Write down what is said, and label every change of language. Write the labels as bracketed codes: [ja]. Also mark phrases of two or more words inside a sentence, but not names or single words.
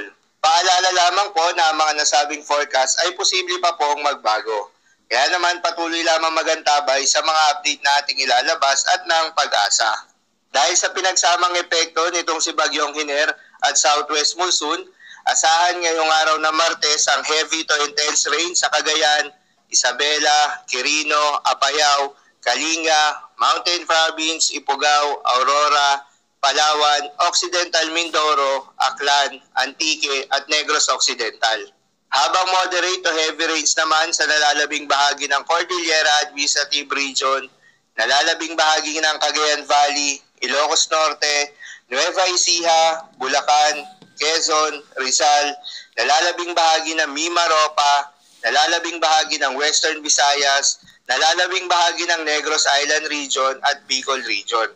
[tl] Paalala lamang po na ang mga nasabing forecast ay posible pa pong magbago. Kaya naman patuloy lamang magantabay sa mga update na ating ilalabas at ng pag-asa. Dahil sa pinagsamang epekto nitong si Bagyong Hiner at [en] southwest monsoon, [tl] asahan ngayong araw na Martes ang [en] heavy to intense rain [tl] sa Cagayan, Isabela, Quirino, Apayao, Kalinga, Mountain Province, Ifugao, Aurora, Palawan, Occidental Mindoro, Aklan, Antique at Negros Occidental. Habang [en] moderate to heavy rains [tl] naman sa nalalabing bahagi ng Cordillera Administrative Region, nalalabing bahagi ng Cagayan Valley, Ilocos Norte, Nueva Ecija, Bulacan, Quezon, Rizal, nalalabing bahagi ng Mimaropa, nalalabing bahagi ng Western Visayas, nalalabing bahagi ng Negros Island Region at Bicol Region.